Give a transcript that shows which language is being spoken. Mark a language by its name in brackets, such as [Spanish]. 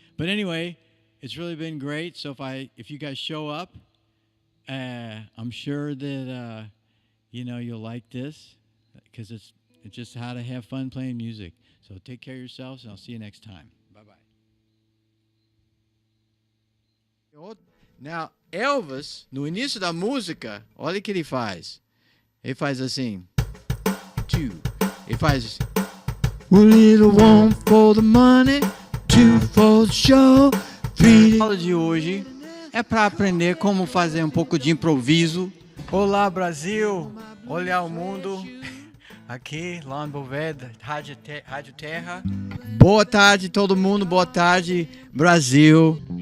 [English] But anyway, it's really been great. So if you guys show up, I'm sure that you'll like this, because it's just how to have fun playing music. So take care of yourselves, and I'll see you next time. Bye-bye. [Portuguese] Now, Elvis, no início da música, olha o que ele faz. Ele faz assim. Ele faz assim. [English] A little one for the money, two for the show, three. [Portuguese] A aula de hoje é para aprender como fazer um pouco de improviso. Olá, Brasil! Olhar o mundo. Aqui, lá em Boveda, Rádio Terra. Boa tarde, todo mundo. Boa tarde, Brasil.